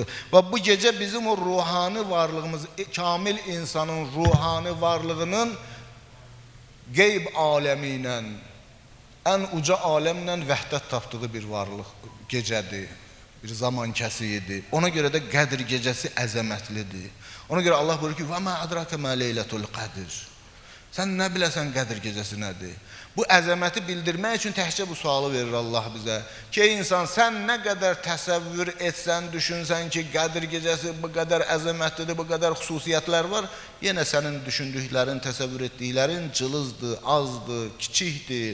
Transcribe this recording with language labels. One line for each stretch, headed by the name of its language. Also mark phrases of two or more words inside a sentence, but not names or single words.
Azerbaijani: Və bu gecə bizim o ruhani varlığımız, kamil insanın ruhani varlığının qeyb aləmi ilə, ən uca aləmlə vəhdət tapdığı bir varlıq gecədir, bir zaman kəsiyidir. Ona görə də Qədr gecəsi əzəmətlidir. Ona görə Allah buyurur ki,
Arabic: وَمَا أَدْرَكَ مَا لَيْلَةُ الْقَدْرِ.
Azerbaijani: Sən nə biləsən Qədr gecəsi nədir? Bu əzəməti bildirmək üçün təhcə bu sualı verir Allah bizə. Ki insan sən nə qədər təsəvvür etsən, düşünsən ki Qədr gecəsi bu qədər əzəmətlidir, bu qədər xüsusiyyətlər var, yenə sənin düşündüklərin, təsəvvür etdiklərin cılızdır, azdır, kiçikdir.